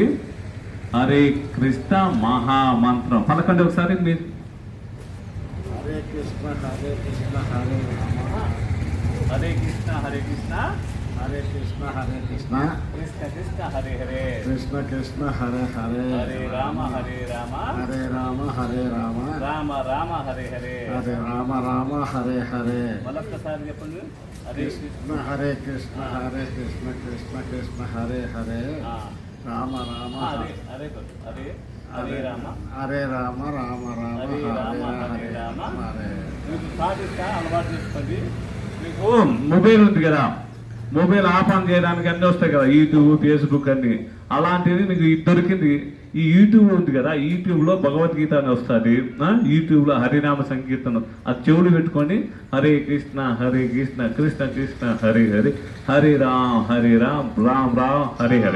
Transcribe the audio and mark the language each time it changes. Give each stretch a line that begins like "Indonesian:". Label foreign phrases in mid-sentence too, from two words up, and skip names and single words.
Sanskrit: హరే కృష్ణ
Telugu: మహామంత్రం పలకండి ఒకసారి మీరు.
Sanskrit: హరే కృష్ణ హరే కృష్ణ హరే రామ హరే కృష్ణ హరే కృష్ణ హరే కృష్ణ హరే కృష్ణ కృష్ణ కృష్ణ హరే హరే. కృష్ణ కృష్ణ హరే హరే. హరే రామ హరే రామ హరే రామ రామ రామ హరే హరే. హరే రామ హరే హరే.
Telugu: మరొక్కసారి చెప్పండి. హరే
Sanskrit: కృష్ణ హరే కృష్ణ హరే కృష్ణ కృష్ణ కృష్ణ హరే హరే. రామ రామ హరే హరే హరే హరే రామ హరే రామ రామ రామ హరే రామ హరే రామ. హరే.
Telugu: మీకు సాధిస్తా అలవాటు చేసుకోండి. మీకు మొబైల్ ఉంది కదా, మొబైల్ ఆఫ్ ఆన్ చేయడానికి అన్ని వస్తాయి కదా, యూట్యూబ్ ఫేస్బుక్ అన్ని. అలాంటిది మీకు దొరికింది ఈ యూట్యూబ్ ఉంది కదా. యూట్యూబ్ లో భగవద్గీత అని వస్తుంది. యూట్యూబ్ లో హరినామ సంకీర్తనం అది చెవులు పెట్టుకొని
Sanskrit: హరే కృష్ణ కృష్ణ కృష్ణ హరే హరే హరే రామ్ రామ్ రామ్ హరే హరే.